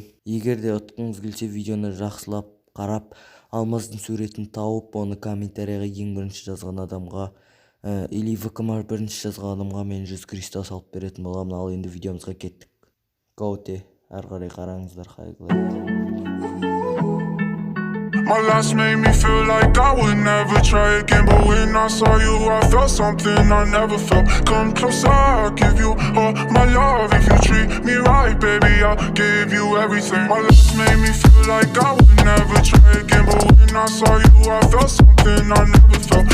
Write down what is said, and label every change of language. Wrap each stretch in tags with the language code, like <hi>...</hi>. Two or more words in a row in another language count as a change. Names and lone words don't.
<kk>Егер де ұтқыңыз келсе, видеоны жақсылап қарап, алмаздың суретін тауып, оны комментарияға ең бірінші жазған адамға или ВК-ма бірінші жазған адамға мен 100 кристалл салып беретін боламын. Ал енді видеомызға кеттік. Гоуте, әрі қарай қараңыздар, қайғылы.</kk> <en>My last made me feel like I would never try again, but when I saw you, I felt something I never felt. Come closer, I'll give you all my love. If you treat me right, baby, I'll give you everything. My last made me feel like I would never try again, but when I saw you, I felt something I never felt.</en>